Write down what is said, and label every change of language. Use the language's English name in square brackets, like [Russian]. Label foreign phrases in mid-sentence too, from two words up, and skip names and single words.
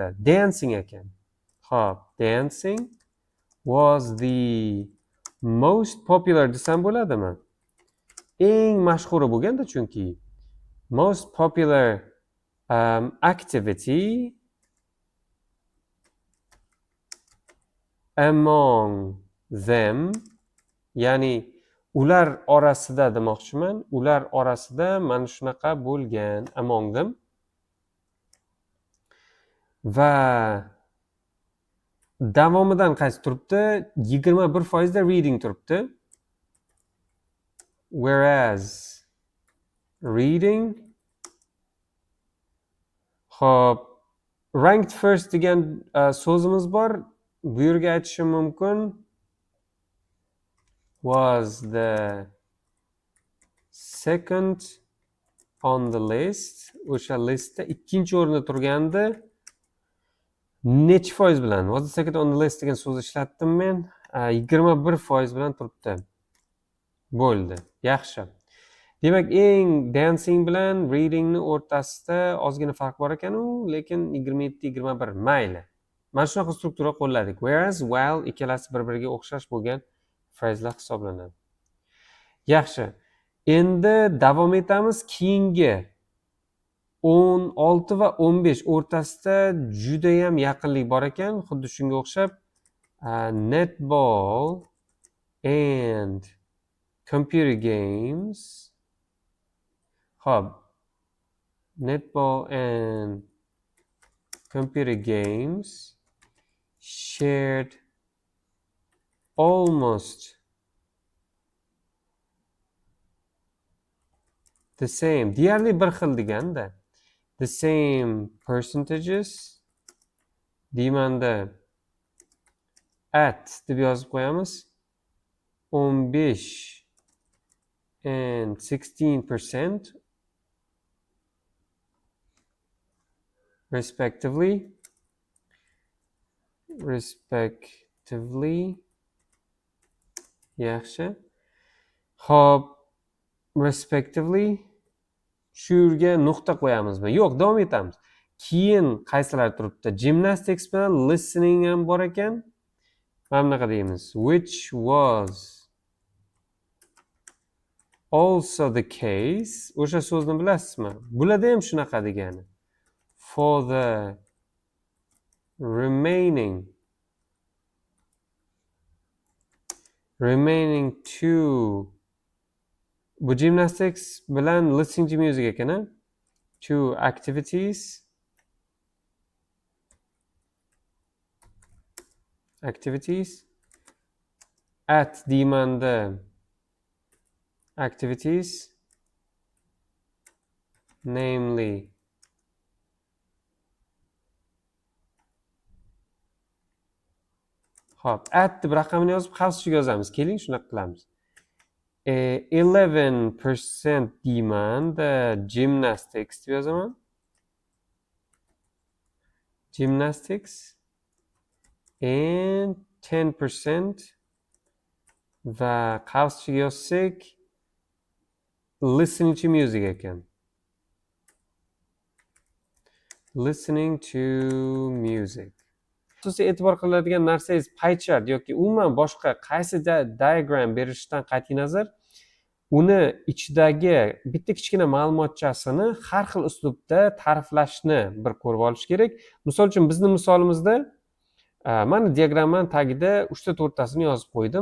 [Uzbek] Dancing ekan. Xo'p, [English] dancing was the most popular [Uzbek] desam bo'ladimi? Eng mashhuri bo'lganda chunki [English] most popular activity among them, [Uzbek] ya'ni ular orasida demoqchiman. Ular orasida mana shunaqa bo'lgan, [English] among them. [Uzbek] Va davomidan qaysi turibdi? 21% da reading turibdi. [English] Whereas reading, [Uzbek] Xo'p, [English] ranked first [Uzbek] degan so'zimiz bor. Bu yerga aytishim mumkin. [English] Was the second on the list. [Uzbek] O'sha listda ikkinchi o'rinda turgandi. Necha foiz bilan? [English] Was the second on the list [Uzbek] degan so'zni ishlatdim men. 21% bilan turibdi. Bo'ldi. Yaxshi. Demak, eng dancing bilan readingni o'rtasida ozgina farq bor ekan-u, lekin 27-21 mayli. Mana shunaqa struktura qo'lladik. [English] Whereas, while [Uzbek] ikkalasi bir-biriga o'xshash bo'lgan phraslar hisoblanadi. Yaxshi. Endi davom etamiz. Keyingi 16 va 15 o'rtasida juda ham yaqinlik bor ekan, xuddi shunga o'xshab [English] netball and computer games. [Uzbek] Xo'p. [English] Netball and computer games shared almost the same. [Uzbek] Deyarli bir xil deganda. [English] The same percentages. [Uzbek] Deymanda at deb yozib qo'yamiz. [English] 15 and 16% respectively. [Uzbek] Yaxshi. Xo'p, respectively shu yerga nuqta qo'yamizmi? Yo'q, davom etamiz. Keyin qaysilar turibdi? Gymnastics bilan listening ham bor ekan. Mana bunaqa deymiz. [English] Which was also the case. [Uzbek] O'sha so'zni bilasizmi? Bularda ham shunaqa degani. [English] For the remaining two. [Uzbek] Bu gymnastics bilan [English] listening to music [Uzbek] ekan, ha? [English] Two activities. [Uzbek] At deymanda [English] activities, namely [Uzbek] Xo'p, at deb raqamini yozib xavfsizga yozamiz. Keling, shunaqa qilamiz. 11% deymanda gymnastics deb yozaman. [English] Gymnastics and 10% [Uzbek] va qavschiga yozsak [English] listening to music [Uzbek] ekan. [English] Listening to music. [Uzbek] Asosiy e'tibor qiladigan narsangiz pie chart yoki umuman boshqa qaysi diagram berishdan qat'iy nazar, uni ichidagi bitta kichkina ma'lumotchasini har xil uslubda ta'riflashni bir ko'rib olish kerak. Misol uchun bizning misolimizda mana diagramning tagida 3 ta 4 tasini yozib qo'ydim.